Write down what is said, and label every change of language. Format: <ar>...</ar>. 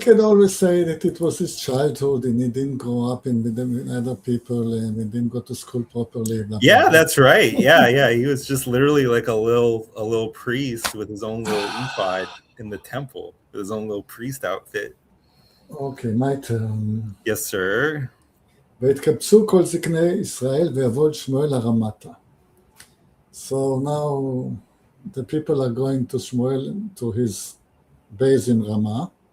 <en>can always say that it was his childhood and he didn't grow up with other people and he didn't go to school properly. Blah, Yeah, blah, blah. that's right. Yeah. He was just literally like a little priest with his own little ephod in the temple, with his own little priest outfit. Okay, my turn. Yes, sir.</en> <he>והתקבצו כל זקני ישראל ויבוא אל שמואל הרמתה.</he> <en>So now the people are going to Shmuel to his base in Ramah.</en>